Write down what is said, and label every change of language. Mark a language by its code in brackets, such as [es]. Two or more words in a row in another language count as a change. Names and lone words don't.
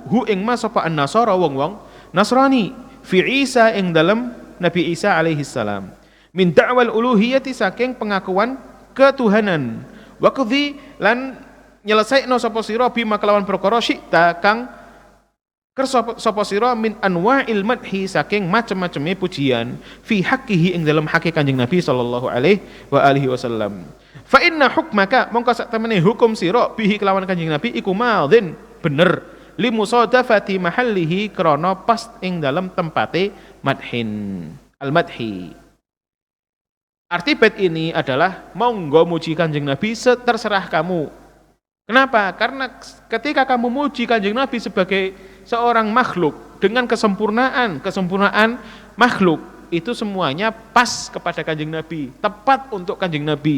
[jv] hu ing ma sapa an-nasara wong-wong Nasrani fi Isa ing dalam Nabi Isa alaihi salam [ar] min da'wal uluhiyati [jv] saking pengakuan ketuhanan [ar] wa qadhi [jv] lan nyelesaikno sapa sira bima kelawan perkara syi'ta kang kersa sapa sira [ar] min anwa'il madhi [jv] saking macam-macame pujian [ar] fi haqqihi [jv] ing dalam hak Kanjeng Nabi [ar] sallallahu alaihi wa alihi wasallam. Fa inna hukmaka [jv] mongko sak temene hukum sira bihi kelawan Kanjeng Nabi iku madzin bener [ar] limusadafati mahallihi [jv] krana pas ing dalam tempate [ar] madhin al-madhi. [id] Arti bait ini adalah monggo muji Kanjeng Nabi terserah kamu. Kenapa? Karena ketika kamu muji Kanjeng Nabi sebagai seorang makhluk dengan kesempurnaan makhluk itu semuanya pas kepada Kanjeng Nabi, tepat untuk Kanjeng Nabi.